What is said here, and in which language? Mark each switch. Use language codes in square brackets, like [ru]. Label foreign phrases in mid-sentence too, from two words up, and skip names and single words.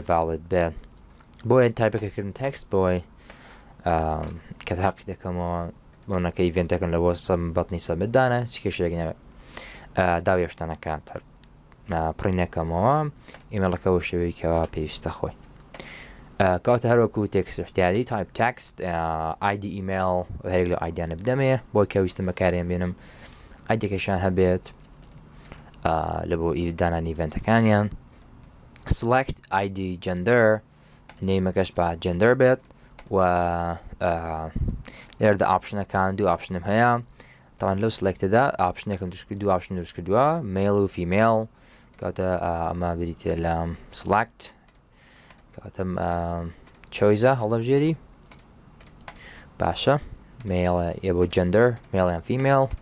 [ckb] valid بێت بۆیە تایپەکەکردن تێکست بۆی کە تاقی دەکەمەوە بۆنەکە ئیڤنتەکەن لە بۆ بەتنی سەبمێتدانە چ کێشەیەک نەبێت داوای هێشتانەکات پڕینەکەمەوە ئیمێلەکە بۆ شێوەیە کەوا پێویستە خۆی کاتە هەروەکو تێکست احتیاجی [en] type text ID email [ckb] هەرێک لە ئایدیانە بدەمێ بۆی کە ویستم بەکارێن بێنم ئایدەکەشان هەبێت لە بۆ دانانی ئیڤنتەکانیان select [en] ID gender [ckb] نێمەکەش بە gender بێت و لێرەدا ئاپشنەکان دوو ئاپشنم هەیە تاوان لەو سلکتدا ئاپشنێکم دوو ئاپشن دروست کردووە میل و فیمیل کاتە ئەمە بریتێ لە select کاتم چۆیزە هەڵەبژێری باشە میل یە بۆ gender میل یان فیمیل